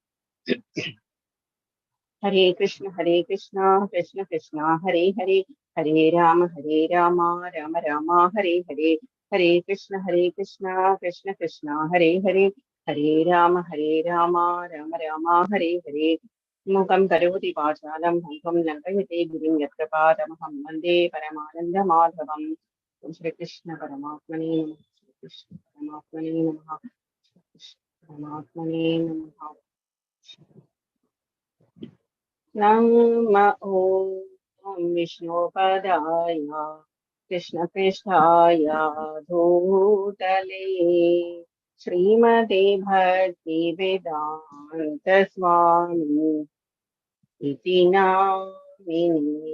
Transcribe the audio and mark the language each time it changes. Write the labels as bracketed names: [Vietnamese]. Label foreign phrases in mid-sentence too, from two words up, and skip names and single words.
[Sanskrit] ഹരേ കൃഷ്ണ കൃഷ്ണ കൃഷ്ണ ഹരേ ഹരേ. ഹരേ രാമ രാമ രാമ ഹരേ ഹരേ. ഹരേ കൃഷ്ണ കൃഷ്ണ കൃഷ്ണ ഹരേ ഹരേ. ഹരേ രാമ രാമ രാമ ഹരേ ഹരേ. മുഖം കരോതി വാചാലം ഭംഗം ലംഘയത്തെ ഗിരിം യത്കൃപാതമഹം വന്ദേ പരമാനന്ദമാധവം. ശ്രീകൃഷ്ണ പരമാത്മനേ നമഃ. ശ്രീകൃഷ്ണ പരമാത്മനേ നമഃ. ശ്രീകൃഷ്ണ പരമാത്മനേ നമഃ. നമഃ ഓം വിഷ്ണുപദായ കൃഷ്ണപൃഷ്ഠായ ഭൂതലേ ശ്രീമതേ ഭക്തിവേദാന്ത സ്വാമി ഇതി നാമിനി.